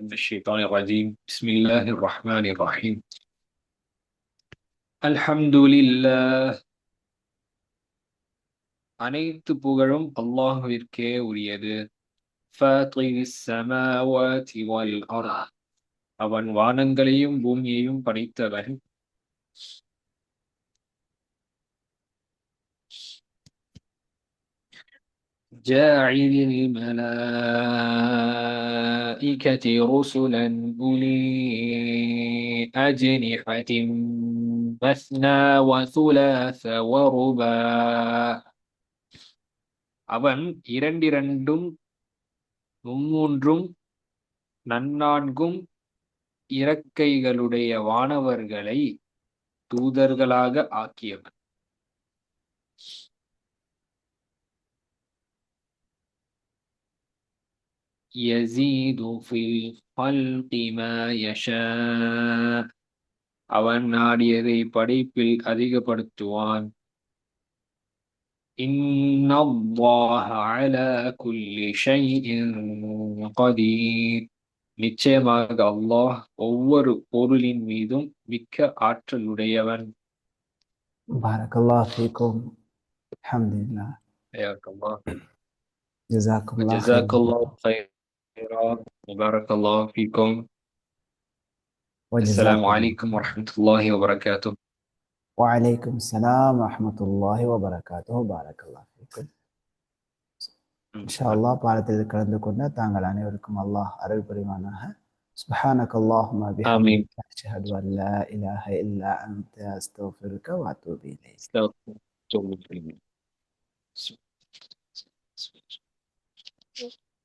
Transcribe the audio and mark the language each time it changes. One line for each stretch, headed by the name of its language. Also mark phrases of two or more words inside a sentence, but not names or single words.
Arabic: بسم الله الرحمن الرحيم.
Tamil: அல்ஹம்துலில்லாஹ். அனைத்து புகழும் அல்லாஹ்விற்கே உரியது.
Arabic: فاطر السماوات والأرض.
Tamil: அவன் வானங்களையும் பூமியையும் படைத்தவன்.
Arabic: جاعل الملائكة رسلا أولي أجنحة مثنى وثلاث ورباع.
Tamil: அவன் இரண்டிரண்டும் மும்மூன்றும் நன்னான்கும் இறக்கைகளுடைய வானவர்களை தூதர்களாக ஆக்கியவன்.
Arabic: يزيد في الخلق ما يشاء.
Tamil: அவன் நாடியதை படைப்பில் அதிகப்படுத்துவான்.
Arabic: إن الله على كل شيء قدير.
Tamil: நிச்சயமாக அல்லாஹ் ஒவ்வொரு பொருளின் மீதும் மிக்க ஆற்றலுடையவன்.
Arabic: بارك الله فيكم. الحمد لله. حياك الله. جزاكم الله جزاك خيرا. الله خيرا وبارك الله فيكم. وجزاكم السلام الله. عليكم ورحمة الله وبركاته. وعليكم السلام ورحمة الله وبركاته. بارك الله فيكم. إن شاء الله
Tamil: பாடத்தில் கலந்து கொண்ட தாங்கள் அனைவருக்கும் அல்லாஹ் அருள் புரிவானாக. سبحانك اللهم آمين. وبحمدك أشهد أن لا إله إلا أنت أستغفرك وأتوب إليك. استغفر الله.